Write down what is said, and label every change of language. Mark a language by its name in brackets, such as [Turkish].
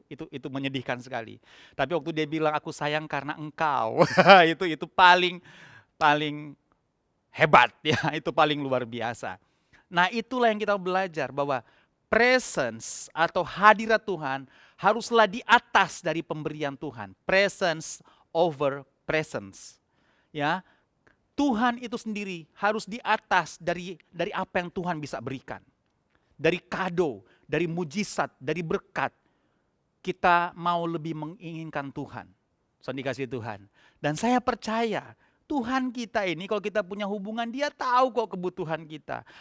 [Indonesian] Itu menyedihkan sekali. Tapi waktu dia bilang aku sayang karena engkau, itu paling hebat ya, itu paling luar biasa. Nah, itulah yang kita belajar bahwa presence atau hadirat Tuhan haruslah di atas dari pemberian Tuhan. [English] Presence over presence. [Indonesian] Ya, Tuhan itu sendiri harus di atas dari apa yang Tuhan bisa berikan. Dari kado, dari mujizat, dari berkat. Kita mau lebih menginginkan Tuhan. So, dikasih Tuhan. Dan saya percaya Tuhan kita ini kalau kita punya hubungan, dia tahu kok kebutuhan kita.